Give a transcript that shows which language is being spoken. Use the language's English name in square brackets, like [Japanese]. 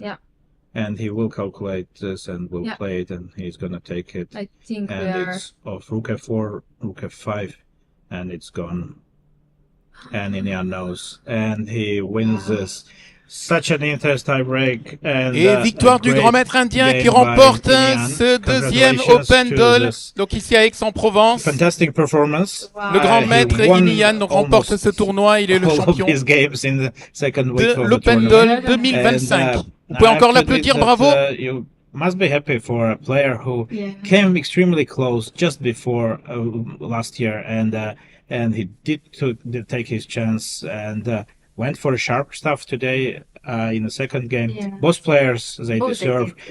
[English] Yeah. And he will calculate this and will Yeah. play it, and he's gonna take it. I think we And are. it's off rook f4, rook f5, and it's gone. And Etienne knows, and he wins this. Such an interesting tie break. And, [French] Et victoire du grand maître indien qui remporte ce deuxième Open Dole, donc ici à Aix-en-Provence. [English] Fantastic performance. Wow. [French] Le grand maître Etienne remporte ce tournoi, il est le champion de l'Open Dole 2025. Vous pouvez encore l'applaudir, bravo. [English] You must be happy for a player who came extremely close just before last year, and he did take his chance and went for sharp stuff today in the second game. Yeah. Both players, they Both